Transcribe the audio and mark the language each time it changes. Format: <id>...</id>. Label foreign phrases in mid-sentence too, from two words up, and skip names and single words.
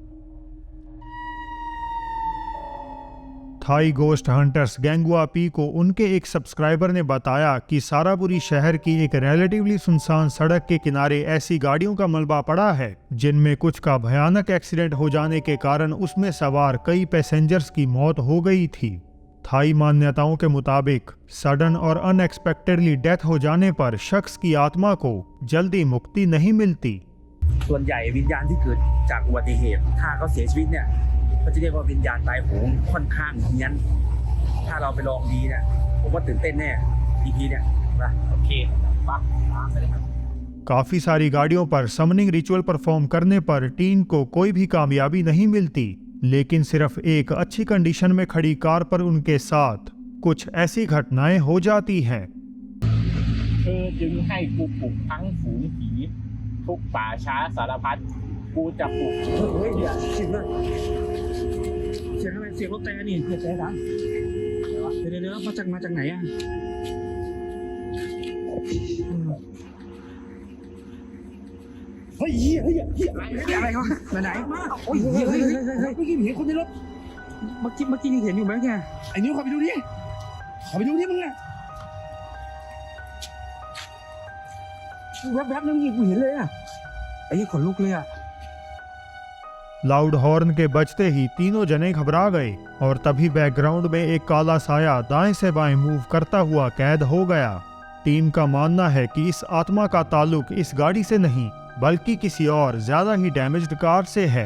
<hi>थाई गोस्ट हंटर्स गैंगुआ पी को उनके एक सब्सक्राइबर ने बताया कि सारापुरी शहर की एक रिलेटिवली सुनसान सड़क के किनारे ऐसी गाड़ियों का मलबा पड़ा है जिनमें कुछ का भयानक एक्सीडेंट हो जाने के कारण उसमें सवार कई पैसेंजर्स की मौत हो गई थी। थाई मान्यताओं के मुताबिक सडन और</hi> <en>unexpectedly death</en> <hi>हो जाने पर शख्स की आत्मा को जल्दी मुक्ति नहीं मिलती।</hi> <th>ส่วนใหญ่วิญญาณที่เกิดจากอุบัติเหตุถ้าเขาเสียชีวิตเนี่ยเขาจะเรียกว่าวิญญาณตายโหงค่อนข้างเฮี้ยนถ้าเราไปลองดีเนี่ยผมว่าตื่นเต้นแน่ EP เนี่ยนะโอเคปั๊บตามไปเลยครับ</th> <hi>काफी सारी गाड़ियों पर</hi> <en>summoning ritual perform</en> <hi>करने पर टीन को कोई भी कामयाबी नहीं मिलती, लेकिन सिर्फ एक अच्छी कंडीशन में खड़ी कार पर उनके साथ कुछ ऐसी घटनाएं हो जाती हैं।</hi> <th>เธอจึงให้กูปลุกทั้งฝูงผี ทุกป่าช้าสารพัดกูจะปลุก เฮ้ยเดี๋ยวเสียงอะไรเสียงอะไรเสียงรถแต่นี่เสียงแต่ดังเดี๋ยวมาจากไหนอ่ะเฮ้ยอะไรวะไหนโอ้ยเฮ้ยเมื่อกี้เห็นคนในรถเมื่อกี้ยังเห็นอยู่ไหมแกไอ้นิ้วเข้าไปดูดิมึงอ่ะแวบๆนึงกูเห็นเลยอ่ะไอ้ขนลุกเลยอ่ะ</th> <en>loud horn</en> <hi>के बजते ही तीनों जने घबरा गए और तभी बैकग्राउंड में एक काला साया दाएं से बाएं मूव करता हुआ कैद हो गया। टीम का मानना है कि इस आत्मा का ताल्लुक इस गाड़ी से नहीं बल्कि किसी और ज्यादा ही</hi> <en>damaged car</en> <hi>से है।</hi>